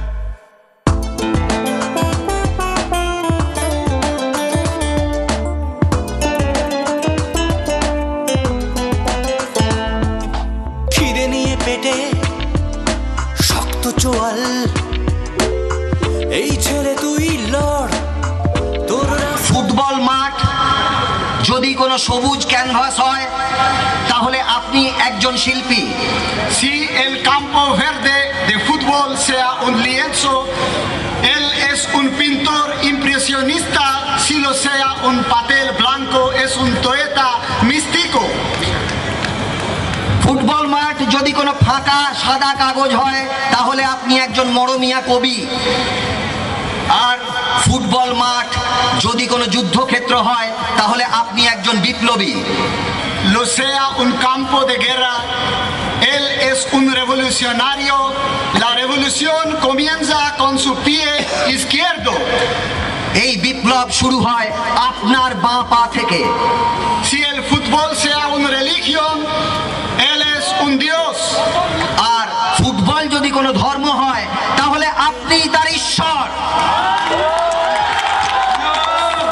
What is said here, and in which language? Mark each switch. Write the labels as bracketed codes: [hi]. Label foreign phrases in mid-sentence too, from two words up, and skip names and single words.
[bn] খিদে নিয়ে পেটে শক্ত চোয়াল, এই ছেলে তুই লড় তোর। ফুটবল মাঠ যদি কোনো সবুজ ক্যানভাস হয় তাহলে আপনি একজন শিল্পী। [es] Si el campo verde de fútbol sea un lienzo, él es un pintor impresionista. Si lo sea un papel blanco, es un poeta místico. [bn] ফুটবল মাঠ যদি কোনো ফাঁকা সাদা কাগজ হয় তাহলে আপনি একজন মরমিয়া কবি। আর ফুটবল মাঠ যদি কোনো যুদ্ধক্ষেত্র হয় তাহলে আপনি একজন বিপ্লবী। [es] Lo sea un campo de guerra, él es un revolucionario. La revolución comienza con su pie izquierdo. [bn] এই বিপ্লব শুরু হয় আপনার বাঁ পা থেকে। [es] Si el fútbol sea una religión, él es un dios. [bn] আর ফুটবল যদি কোনো ধর্ম হয় তাহলে আপনি তার ঈশ্বর।